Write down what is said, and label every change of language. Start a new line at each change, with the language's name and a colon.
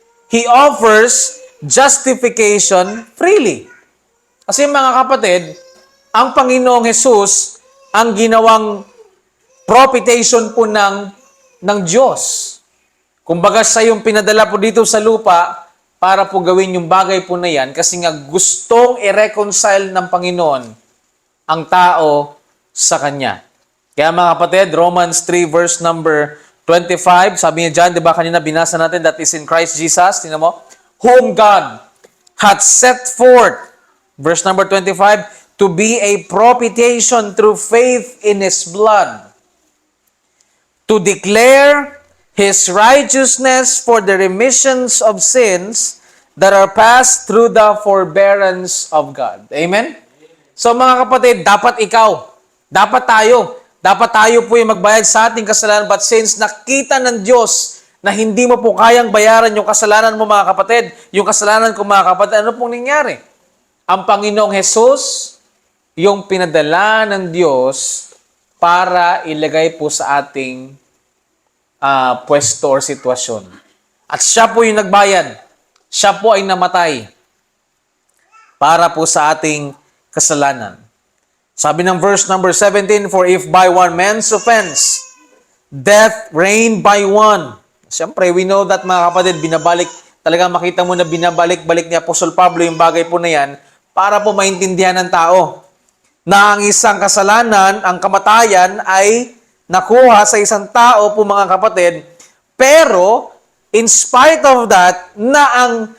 English: He offers justification freely.
Filipino: Kasi mga kapatid, ang Panginoong Jesus ang ginawang propitiation po ng Diyos. Kumbaga siya yung pinadala po dito sa lupa para po gawin yung bagay po na yan kasi nga gustong i-reconcile ng Panginoon ang tao sa Kanya. Kaya mga kapatid, Romans 3 verse number 25, sabi niya dyan, di ba kanina binasa natin,
English: that is in Christ Jesus,
Filipino: tingnan mo,
English: whom God hath set forth, verse number 25, to be a propitiation through faith in His blood, to declare His righteousness for the remissions of sins that are passed through the forbearance of God. Amen?
Filipino: So mga kapatid, dapat tayo po yung magbayad sa ating kasalanan,
English: but since
Filipino: nakita ng Diyos na hindi mo po kayang bayaran yung kasalanan mo mga kapatid, yung kasalanan ko mga kapatid, ano pong nangyari? Ang Panginoong Jesus, yung pinadala ng Diyos para ilagay po sa ating pwesto or sitwasyon. At siya po yung nagbayad. Siya po ay namatay para po sa ating kasalanan.
English: Sabi ng verse number 17, for if by one man's offense, death reigned by one.
Filipino: Siyempre,
English: we know that
Filipino: mga kapatid, talaga makita mo na binabalik-balik ni Apostol Pablo yung bagay po na yan para po maintindihan ng tao na ang isang kasalanan, ang kamatayan ay nakuha sa isang tao po mga kapatid, pero in spite of that, na ang